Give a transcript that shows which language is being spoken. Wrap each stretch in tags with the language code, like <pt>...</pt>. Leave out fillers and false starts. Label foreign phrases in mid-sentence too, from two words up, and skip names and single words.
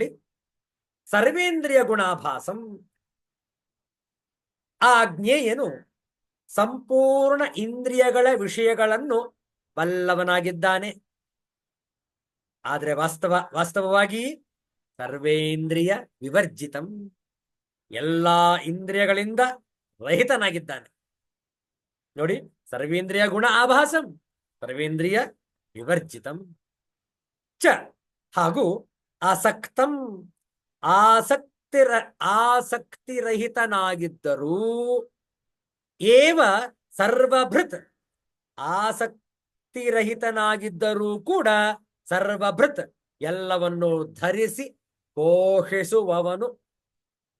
<sa>ಸರ್ವೇಂದ್ರಿಯ ಗುಣಾಭಾಸಂ,</sa> <kn>ಆ ಜ್ಞೇಯನು ಸಂಪೂರ್ಣ ಇಂದ್ರಿಯಗಳ ವಿಷಯಗಳನ್ನು ಬಲ್ಲವನಾಗಿದ್ದಾನೆ. ಆದರೆ ವಾಸ್ತವವಾಗಿ</kn> <sa>ಸರ್ವೇಂದ್ರಿಯ ವಿವರ್ಜಿತಂ,</sa> <kn>ಎಲ್ಲಾ ಇಂದ್ರಿಯಗಳಿಂದ ರಹಿತನಾಗಿದ್ದಾನೆ. ನೋಡಿ,</kn> <sa>ಸರ್ವೇಂದ್ರಿಯ ಗುಣ ಆಭಾಸಂ ಸರ್ವೇಂದ್ರಿಯ ವಿವರ್ಜಿತಂ ಚ.</sa> <kn>ಹಾಗೂ ಆಸಕ್ತಂ, ಆಸಕ್ತಿರಹಿತನಾಗಿದ್ದರೂ</kn> <sa>ಏವ ಸರ್ವಭೃತ್,</sa> <kn>ಆಸಕ್ತಿರಹಿತನಾಗಿದ್ದರೂ ಕೂಡ ಸರ್ವಭೃತ್ ಎಲ್ಲವನ್ನು ಧರಿಸಿ ಪೋಷಿಸುವವನು ಚ.</kn>